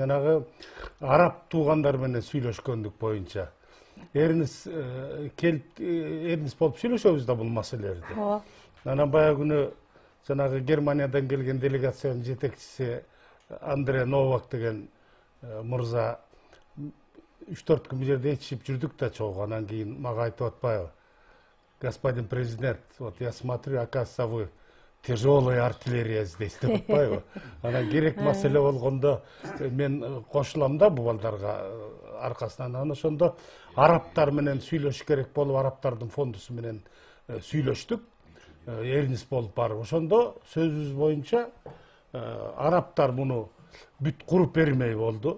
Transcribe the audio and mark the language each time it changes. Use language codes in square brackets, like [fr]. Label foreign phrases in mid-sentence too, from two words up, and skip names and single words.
[ky] Жанагы араб туугандар менен сүйлөшкөндүк боюнча Эрнис болуп сүйлөшөбүз да бул маселелерди. Ооба. Анан баягы күнү жанагы Германиядан келген делегациянын жетекчиси Андре Новак деген мырза 3-4 күн бул жерде ичип жүрдүк да чогуу. Анан кийин мага айтып атпайбы: [ru] господин президент, вот я смотрю, оказывается, вы тяжелая артиллерия здесь, [ky] деп атпайбы. Анан керек маселе болгондо мен кошулам да бул балдарга аркасынан. Анан ошондо арабтар менен сүйлөшүш керек болуп, арабтардын фондусу менен сүйлөштүк. Эрнис болуп барып, ошондо сөзүбүз боюнча арабтар муну бүт куруп бермей болду.